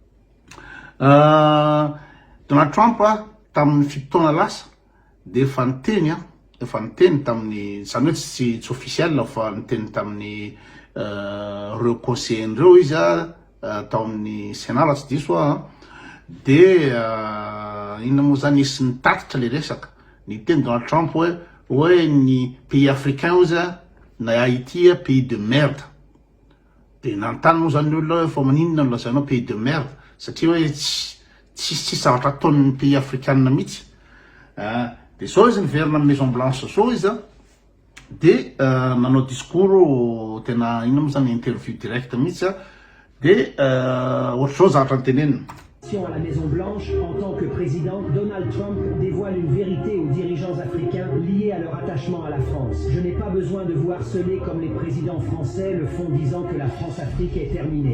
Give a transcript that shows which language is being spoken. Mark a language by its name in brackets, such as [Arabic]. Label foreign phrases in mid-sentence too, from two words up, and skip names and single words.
[Malagasy] Donald Trump tamin'ny fitoana lasa de efa niteny tamin'ny zany hoe tsy officiel fa niteny tamin'ny reo conseiller'reo izy tao amin'ny Sénat raha tsy diso de inona moa zany nisy nitatitra le resaka niteny Donald Trump hoe ny [French] pays africain [Malagasy] ozy na Haïti [French] pays de merde. [Malagasy] De nanontany moa zany olona fa maninona no lazainao [French] pays de merde [Malagasy] satria hoe tsy zavatra ataon'ny [French] pays africain [Malagasy] mihitsy. De so izy niverina amin'ny Maison Blanche so izy de nanao discours tena inona moa zany [French] interview direct [Malagasy] mihitsy de [French] autre chose [Malagasy] zavatra nytenenina. [French] À la Maison Blanche, en tant que président, Donald Trump dévoile une vérité aux dirigeants africains liés à leur attachement à la France. Je n'ai pas besoin de vous harceler comme les présidents français le font disant que la France-Afrique est terminée.